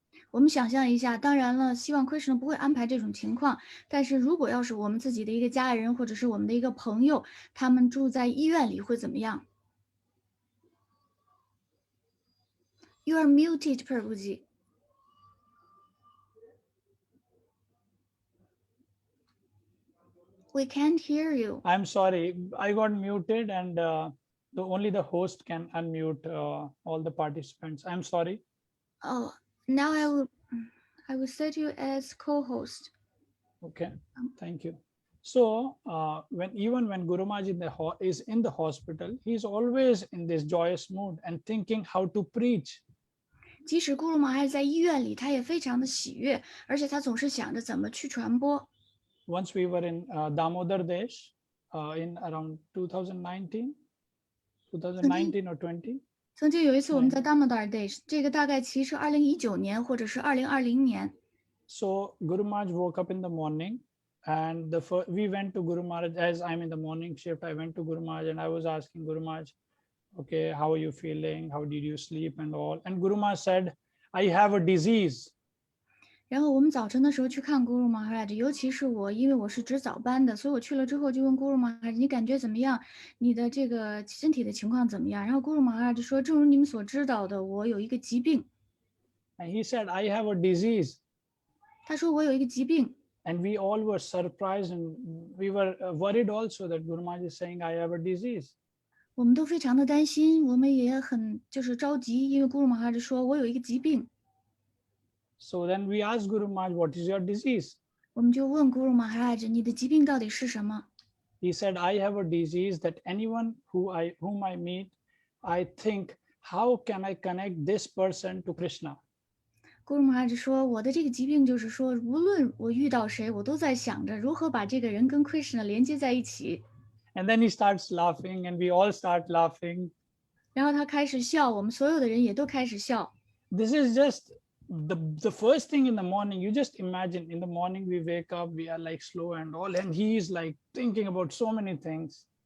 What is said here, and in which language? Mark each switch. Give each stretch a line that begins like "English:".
Chinese: 我们想象一下，当然了，希望 Krishna 不会安排这种情况。但是如果要是我们自己的一个家人，或者是我们的一个朋友，他们住在医院里会怎么样 ？
English: You are muted, Prabhuji. We can't hear you. I'm sorry, I got muted and only the host can unmute all the participants. I'm sorry. Oh, now I will set you as co-host. Okay, thank you. So even when Guru Maharaj is in the hospital, he's always in this joyous mood and thinking how to preach.
Chinese: 即使古鲁马还在医院里，他也非常的喜悦，而且他总是想着怎么去传播。
English: Once we were in Damodar Desh in around 2019 or 20.
Chinese: 曾经有一次我们在 Damodar Days， 这个大概其实2019年或者是2020年。
English: So Guru Maharaj woke up in the morning and we went to Guru Maharaj. As I'm in the morning shift, I went to Guru Maharaj and I was asking Guru Maharaj, okay, how are you feeling? How did you sleep and all? And Guru Maharaj said, I have a disease.
Chinese: 然后我们早晨的时候去看古鲁马哈拉，尤其是我，因为我是值早班的，所以我去了之后就问古鲁马哈拉，你感觉怎么样？你的这个身体的情况怎么样？然后古鲁马哈拉就说，正如你们所知道的，我有一个疾病。
English: And he said, I have a disease.
Chinese: 他说我有一个疾病。
English: And we all were surprised and we were worried also that Guru Maharaj is saying, I have a disease.
Chinese: 我们都非常的担心，我们也很就是着急，因为古鲁马哈拉说我有一个疾病。
English: So then we asked Guru Maharaj, what is your disease?
Chinese: 我们就问古鲁马哈拉，你的疾病到底是什么？
English: He said, I have a disease that anyone whom I meet, I think, how can I connect this person to Krishna?
Chinese: 古鲁马哈拉说，我的这个疾病就是说，无论我遇到谁，我都在想着如何把这个人跟 Krishna 连接在一起。
English: And then he starts laughing and we all start laughing.
Chinese: 然后他开始笑，我们所有的人也都开始笑。
English: This is just the first thing in the morning. You just imagine in the morning we wake up, we are like slow and all, and he is like thinking about so many things.